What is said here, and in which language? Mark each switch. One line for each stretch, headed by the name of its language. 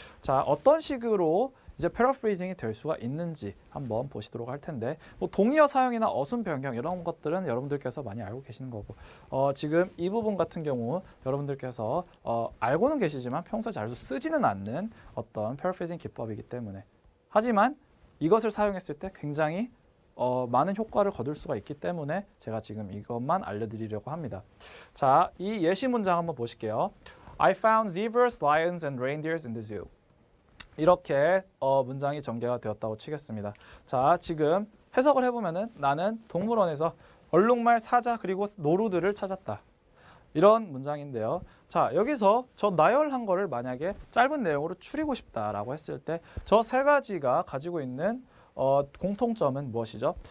Korean: 자, 어떤 식으로 이제 패러프레이징이 될 수가 있는지 한번 보시도록 할 텐데 뭐 동의어 사용이나 어순 변경 이런 것들은 여러분들께서 많이 알고 계시는 거고 지금 이 부분 같은 경우 여러분들께서 알고는 계시지만 평소에 잘 쓰지는 않는 어떤 패러프레이징 기법이기 때문에 하지만 이것을 사용했을 때 굉장히 많은 효과를 거둘 수가 있기 때문에 제가 지금 이것만 알려드리려고 합니다. 자, 이 예시 문장 한번 보실게요.
English: I found zebras, lions, and reindeers in the zoo.
Korean: 이렇게 문장이 전개가 되었다고 치겠습니다. 자, 지금 해석을 해보면은 나는 동물원에서 얼룩말, 사자 그리고 노루들을 찾았다. 이런 문장인데요. 자, 여기서 저 나열한 거를 만약에 짧은 내용으로 추리고 싶다라고 했을 때 저 세 가지가 가지고 있는 공통점은 무엇이죠?